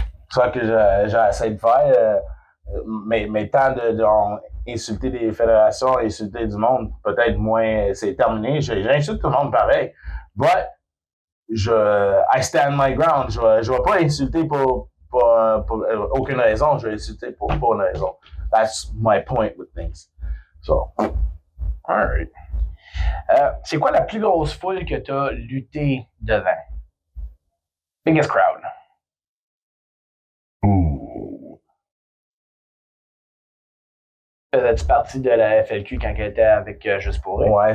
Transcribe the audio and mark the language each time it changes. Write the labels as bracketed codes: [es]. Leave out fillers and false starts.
[fr] C'est ça que j'essaie de faire. Mais tant d'insulter des fédérations, insulter du monde, peut-être moins, c'est terminé. J'insulte tout le monde pareil. [en] But, I stand my ground. [fr] Je vais pas insulter pour aucune raison. Je vais insulter pour une raison. [en] That's my point with things. So. Alright. [fr] C'est quoi la plus grosse foule que tu as lutté devant? [en] Biggest crowd. Ooh. [fr] Faisais-tu partie de la FLQ quand elle était avec Juste pour Rire?